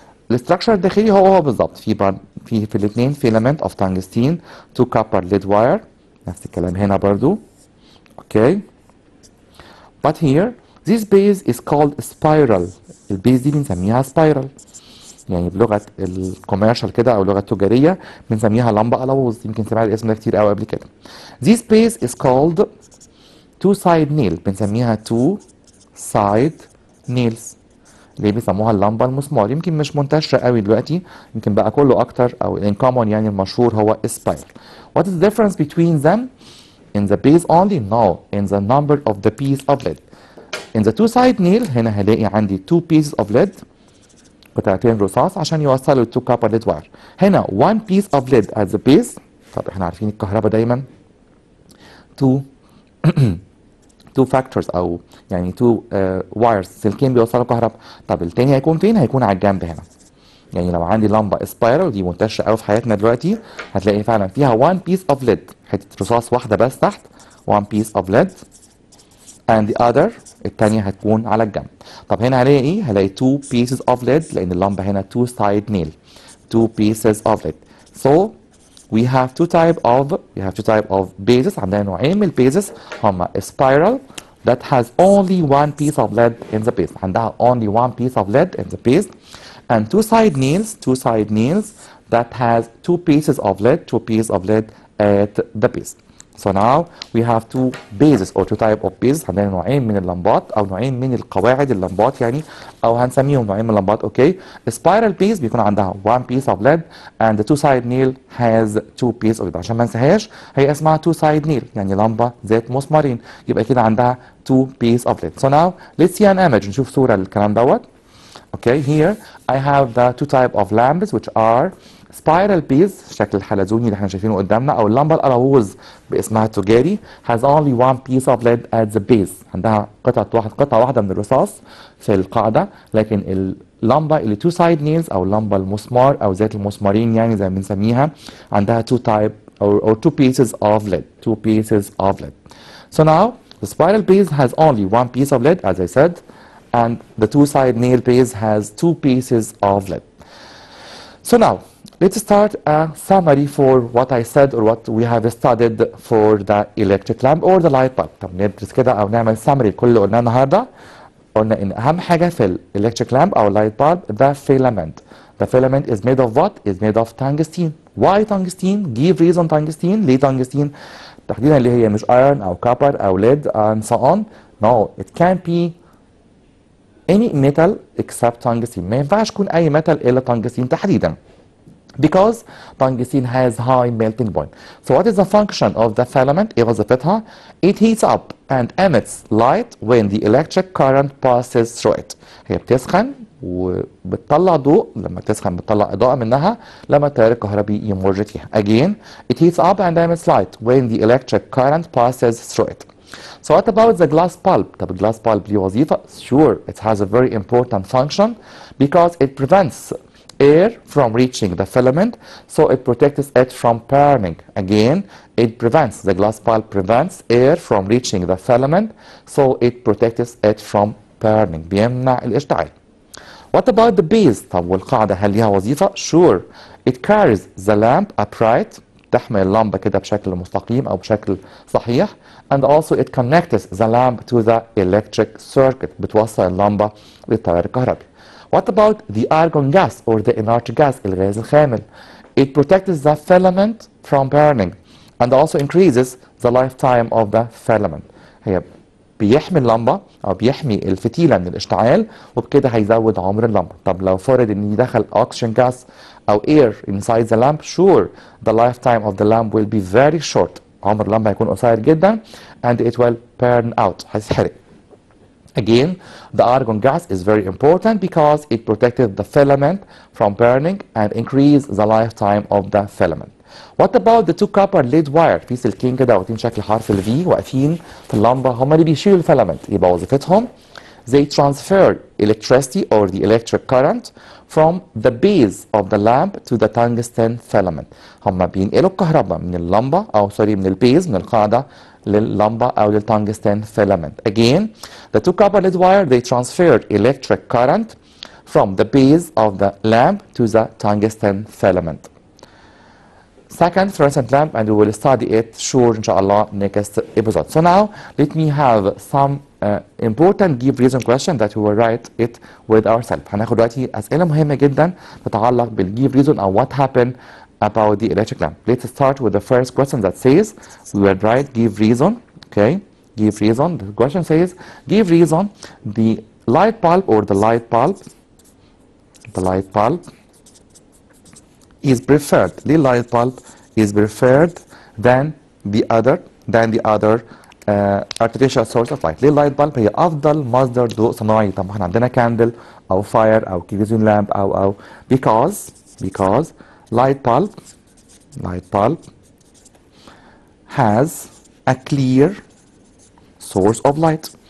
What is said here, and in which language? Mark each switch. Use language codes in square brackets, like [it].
[ar] الاستراكشر الداخلي هو بالظبط في الاثنين [en] filament of tungsten, 2 copper lead wire, [ar] نفس الكلام هنا برضو. اوكي. [en] But here this base is called spiral. [ar] البيز دي بنسميها سبايرال، يعني بلغه الكوميرشال كده او اللغه التجاريه بنسميها لمبه الوز، يمكن سمعت الاسم ده كتير قوي قبل كده. [en] This base is called two side nail، [ar] بنسميها [en] two side nails. [ar] ليه بيسموها اللمبه المسمار؟ يمكن مش منتشره قوي دلوقتي، يمكن بقى كله اكتر او ان كومون يعني المشهور هو سبايرال. [en] What is the difference between them? In the base only? No, in the number of the piece of lead. In the two side nail [ar] هنا هلاقي عندي [en] two pieces of lead، [ar] قطعتين رصاص عشان يوصلوا [en] two copper lead wire. هنا one piece of lead at the base. [ar] طب احنا عارفين الكهرباء دايما [en] two two factors [ar] او يعني [en] two wires، [ar] سلكين بيوصلوا كهرباء. طب التاني هيكون فين؟ هيكون على الجنب هنا. يعني لو عندي لمبه سبايرال دي منتشره قوي في حياتنا دلوقتي، هتلاقي فعلا فيها [en] one piece of lead، [ar] حته رصاص واحده بس تحت [en] one piece of lead and the other [ar] التانية هتكون على الجنب. طب هنا هلاقي ايه؟ هلاقي [en] two pieces of lead [ar] لان اللمبه هنا [en] two side nail two pieces of lead. So we have two type of bases. [ar] عندنا نوعين من البيزز هما [en] spiral that has only one piece of lead in the base، [ar] عندها [en] only one piece of lead in the base، and two side nails that has two pieces of lead at the base. So now we have two bases or two type of bases. [ar] عندنا نوعين من اللمبات او نوعين من القواعد اللمبات يعني، او هنسميهم نوعين من اللمبات. [en] okay, spiral base [ar] بيكون عندها [en] one piece of lead and the two side nail has two pieces of lead. [ar] عشان ما ننساهاش هي اسمها [en] two side nail [ar] يعني لمبه ذات مسمارين، يبقى كده عندها [en] two piece of lead. So now let's see an image، [ar] نشوف صوره للكلام دوت. [en] Okay, here I have the two type of lamps which are spiral piece [ar] الشكل الحلزوني اللي احنا شايفينه قدامنا، او اللمبه الأراووز باسمها التجاري [en] has only one piece of lead at the base، [ar] عندها قطعه واحده من الرصاص في القاعده، لكن اللمبه اللي [en] two side nails [ar] او اللمبه المسمار او ذات المسمارين يعني زي ما بنسميها عندها [en] two type or two pieces of lead. So now the spiral piece has only one piece of lead as I said, and the two side nail base has two pieces of lead. So now let's start a summary for what I said or what we have studied for the electric lamp or the light bulb. [ar] طب ندرس كده او نعمل summary لكل اللي قلناه النهارده. قلنا ان اهم حاجه في electric lamp او light bulb the filament. [en] The filament is made of what? Is made of tungsten. Why tungsten? Give reason tungsten. ليه tungsten؟ [ar] تحديدا اللي هي مش [en] iron او copper او lead and so on. No, it can't be any metal except tungsten. [ar] ما ينفعش يكون اي metal الا tungsten تحديدا. [en] Because tungsten has high melting point. So what is the function of the filament? [ar] ايه وظيفتها؟ [en] It heats up and emits light when the electric current passes through it. [ar] هي بتسخن وبتطلع ضوء، لما تسخن بتطلع إضاءة منها لما التيار الكهربي يمر فيها. [en] Again, it heats up and emits light when the electric current passes through it. So what about the glass bulb? [ar] طب glass bulb ليه وظيفة؟ [en] Sure, it has a very important function because it prevents air from reaching the filament, so it protects it from burning. Again, the glass bulb prevents air from reaching the filament, so it protects it from burning. [ar] بيمنع الاشتعال. [en] What about the base? [ar] طب والقاعدة هل ليها وظيفة؟ [en] Sure, it carries the lamp upright، [ar] تحمل اللمبة كده بشكل مستقيم أو بشكل صحيح، [en] and also it connects the lamp to the electric circuit، [ar] بتوصل اللمبة للتيار الكهربي. [en] What about the argon gas or the inert gas الغاز الخامل؟ It protects the filament from burning and also increases the lifetime of the filament. [ar] هي بيحمي اللمبة أو بيحمي الفتيلة من الاشتعال وبكده هيزود عمر اللمبة. طب لو فرض إن يدخل [en] oxygen gas أو air inside the lamp, sure the lifetime of the lamp will be very short. [ar] عمر اللمبة هيكون قصير جدا [en] and it will burn out، [ar] هتتحرق. [en] Again, the argon gas is very important because it protected the filament from burning and increased the lifetime of the filament. What about the two copper lead wire؟ [ar] في سلكين كده واقفين شكل حرف ال V واقفين في اللمبة، هم اللي بيشيلوا الفيلامنت. يبقى وظيفتهم [en] they transfer electricity or the electric current from the base of the lamp to the tungsten filament. [ar] هم بينقلوا الكهرباء من اللمبة أو سوري من البيز من القاعدة لللمبة أو للتungsten filament. [en] Again, the two copper lead wire they transfer electric current from the base of the lamp to the tungsten filament. Second fluorescent lamp, and we will study it sure inshallah next episode. So now let me have some important give reason question that we will write it with ourselves. [ar] هناخد دلوقتي أسئلة مهمة جدا تتعلق بالgive reason [en] or what happened about the electric lamp. Let's start with the first question that says we will write give reason. Okay, give reason. The question says give reason the light bulb or the light bulb is preferred. The light bulb is preferred than the other artificial source of light. [ar] ليه اللايت بالب هي افضل مصدر ضوء صناعي؟ طب احنا عندنا كاندل او فاير او كيروسين لامب او [en] because light bulb has a clear source of light.